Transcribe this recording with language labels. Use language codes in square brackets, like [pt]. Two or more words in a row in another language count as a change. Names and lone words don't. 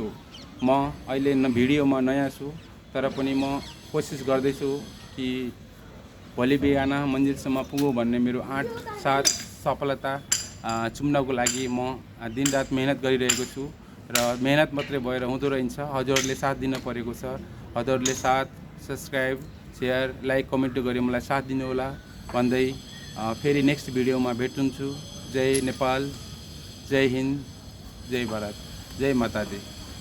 [ne] म अहिले भिडियोमा नयाँ छु, तर पनि म कोसिस गर्दैछु कि कि भोलि बिहान मन्जिलसम्म पुगौँ भन्ने मेरो आँट साथ सफलता चुम्नको लागि म दिनरात मेहनत गरिरहेको छु र मेहनत मात्रै भएर हुँदो रहन्छ। हजुरहरूले साथ दिन परेको छ। हजुरहरूले साथ, [en] subscribe, share, like, comment [ne] गरी मलाई साथ दिनुहोला भन्दै फेरि नेक्स्ट भिडियोमा भेटुन्छु। जय नेपाल, [hi] जय हिन्द, जय भारत, जय माता दी।